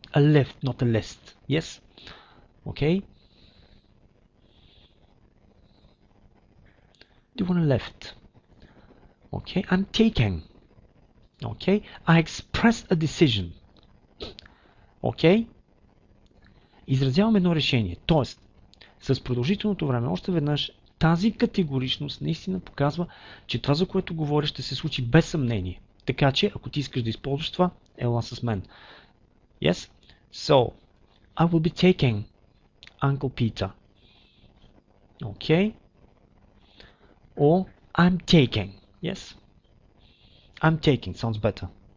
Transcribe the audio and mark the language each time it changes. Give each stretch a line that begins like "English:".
English: A lift, not a list. Yes? Okay? Do you want a lift? Okay, I'm taking. Okay? I expressed a decision. Окей?
Bulgarian: Изразявам едно решение. Тоест, с продължителното време, още веднъж, тази категоричност наистина показва, че това, за което говоря, ще се случи без съмнение. Така че, ако ти искаш да използваш това, ела с мен.
English: Yes? So, I will be taking Uncle Peter. Okay? Or I'm taking. Yes? I'm taking sounds better.